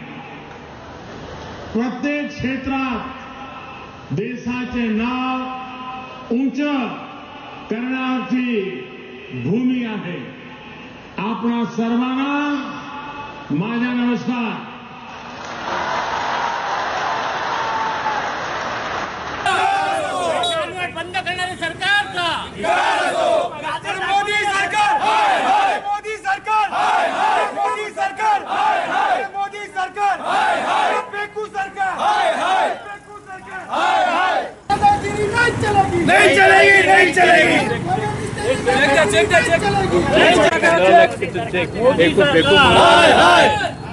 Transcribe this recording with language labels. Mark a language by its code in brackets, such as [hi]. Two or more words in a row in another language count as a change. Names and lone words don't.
[mr] प्रत्येक क्षेत्रात देशाचे नाव उंच करण्याची भूमी आहे। आपणा सर्वांना माझा नमस्कार। बंद करणारे सरकारचा [hi] मोदी सरकार हाय हाय मोदी सरकार हाय हाय मोदी सरकार हाय हाय मोदी सरकार हाय हाय पेकू सरकार हाय हाय पेकू सरकार हाय हाय दादागिरी नहीं चलेगी नहीं चलेगी नहीं चलेगी चेक चलेगी मोदी सरकार हाय हाय